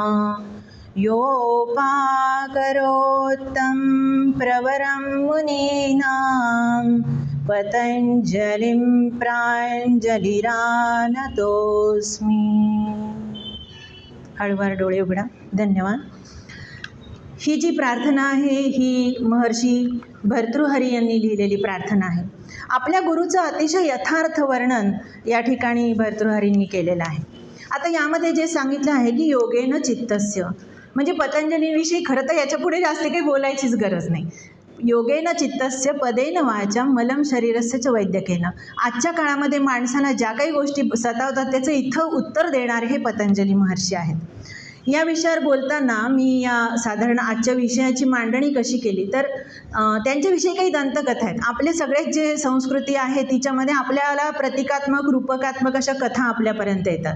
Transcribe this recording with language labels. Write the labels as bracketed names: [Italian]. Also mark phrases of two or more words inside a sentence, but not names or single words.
[Sanskrit] योपाकरोत्तं प्रवरं मुनीनां पतंजलिं प्राञ्जलिरानतोऽस्मि. [Marathi] हळूवार डोळे उघडा. धन्यवाद. ही जी प्रार्थना आहे ही महर्षी भर्तृहरी यांनी लिहिलेली प्रार्थना आहे. आपल्या गुरुचं अतिशय यथार्थ वर्णन या ठिकाणी भर्तृहरींनी केलेलं आहे. आता यामध्ये जे सांगितलं आहे की [Sanskrit] योगेन चित्तस्य, [Marathi] म्हणजे पतंजलींविषयी खरं तर याच्या पुढे जास्त काही बोलायचीच गरज नाही. [Sanskrit] योगेन चित्तस्य पदेन वाचा मलम शरीरस्य च वैद्यकेन. [Marathi] आजच्या काळामध्ये माणसाला ज्या काही गोष्टी सतावतात त्याचं इथं उत्तर देणारे हे पतंजली महर्षी आहेत. या विषयावर बोलताना मी या साधारण आजच्या विषयाची मांडणी कशी केली तर त्यांच्याविषयी काही दंतकथा आहेत. आपले सगळेच जे संस्कृती आहे तिच्यामध्ये आपल्याला प्रतिकात्मक, रूपकात्मक अशा कथा आपल्यापर्यंत येतात.